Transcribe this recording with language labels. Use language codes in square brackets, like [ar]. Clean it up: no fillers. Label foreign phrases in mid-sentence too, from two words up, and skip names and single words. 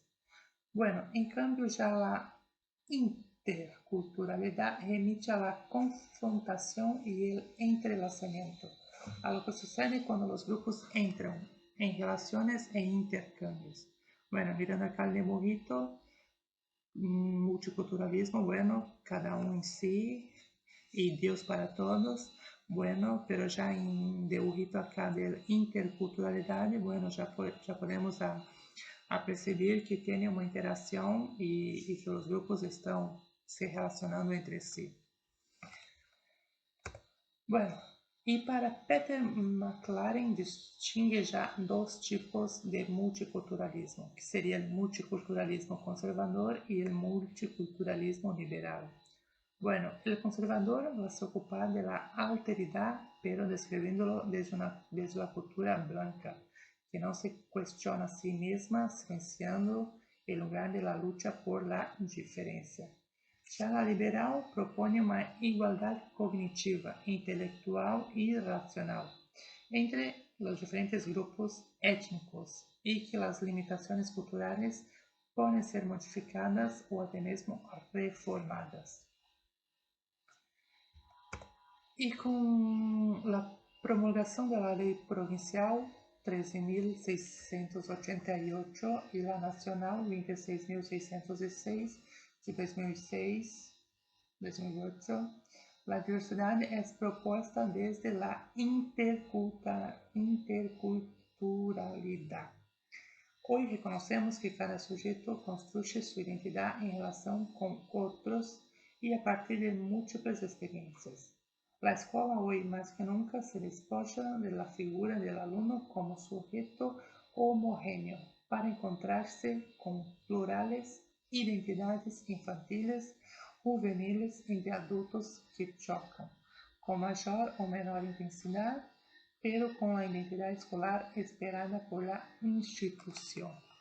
[es] Bueno, en cambio ya la interculturalidad remite a la confrontación y el entrelazamiento, a lo que sucede cuando los grupos entran en relaciones e intercambios. Bueno, mirando acá el dibujito, multiculturalismo, bueno, cada uno en sí y Dios para todos, bueno, pero ya en dibujito acá de interculturalidad, bueno, ya podemos [pt] a perceber que tem uma interação e que os grupos estão se relacionando entre si. Bueno, e para Peter McLaren distingue já dois tipos de multiculturalismo, que seria o multiculturalismo conservador e o multiculturalismo liberal. [es] Bueno, el conservador va a se ocupar de la alteridad, pero describiéndolo desde la cultura blanca, que no se cuestiona a sí misma, silenciando el lugar de la lucha por la diferencia. Ya la liberal propone una igualdad cognitiva, intelectual y racional entre los diferentes grupos étnicos y que las limitaciones culturales pueden ser modificadas o hasta mismo reformadas. [pt] E com a promulgação da Lei Provincial 13.688 e a Nacional 26.606 de 2008, a diversidade é proposta desde a interculturalidade. Hoje reconhecemos que cada sujeito construye sua identidade em relação com outros e a partir de múltiplas experiências. [es] La escuela hoy más que nunca se despoja de la figura del alumno como sujeto homogéneo para encontrarse con plurales identidades infantiles, juveniles y de adultos que chocan, con mayor o menor intensidad, pero con la identidad escolar esperada por la institución.